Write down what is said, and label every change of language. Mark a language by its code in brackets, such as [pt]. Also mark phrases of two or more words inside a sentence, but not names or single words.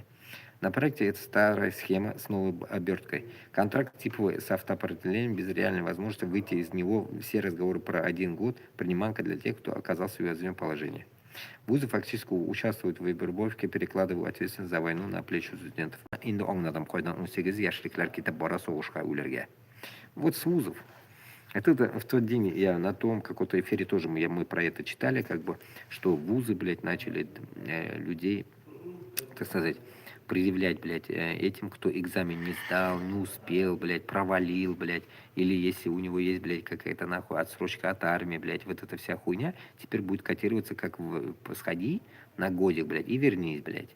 [ru] На проекте это старая схема с новой оберткой. Контракт типовый с автоопределением без реальной возможности выйти из него. Все разговоры про 1 год приманка для тех, кто оказался в уязвимом положении. Вузы фактически участвуют в вербовке, перекладывая ответственность за войну на плечи студентов. [tt] Инде аңладым қойдан 18 яшьликләр китеп бара соғышка үләргә. [ru] Вот с вузов. Это в тот день я на том каком-то эфире тоже мы про это читали, как бы, что вузы, блядь, начали людей, так сказать, предъявлять, блядь, этим, кто экзамен не сдал, не успел, блядь, провалил, блядь, или если у него есть, блядь, какая-то нахуй отсрочка от армии, блядь, вот эта вся хуйня теперь будет котироваться как сходи на годик, блядь, и вернись, блядь.